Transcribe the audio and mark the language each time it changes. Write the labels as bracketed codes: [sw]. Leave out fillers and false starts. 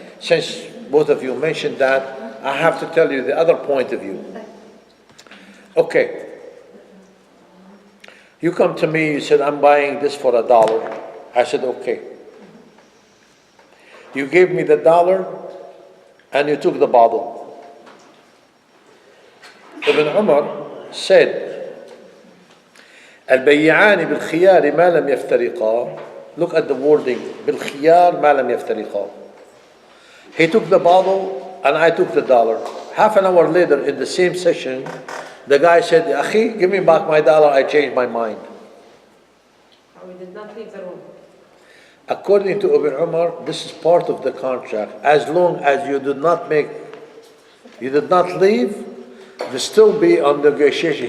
[en] Since both of you mentioned that, I have to tell you the other point of view. Okay. You come to me, you said, I'm buying this for $1. I said, okay. You gave me the $1 and you took the bottle. Ibn Umar said, [ar] البيعان بالخيار ما لم يفترقا. [en] Look at the wording. [ar] بالخيار ما لم يفترقا. [en] He took the bottle and I took the $1. Half an hour later in the same session, the guy said, Akhi, give me back my $1, I changed my mind. We did not leave the room. According to Ibn Umar, this is part of the contract. As long as you did not leave, there still be on negotiation.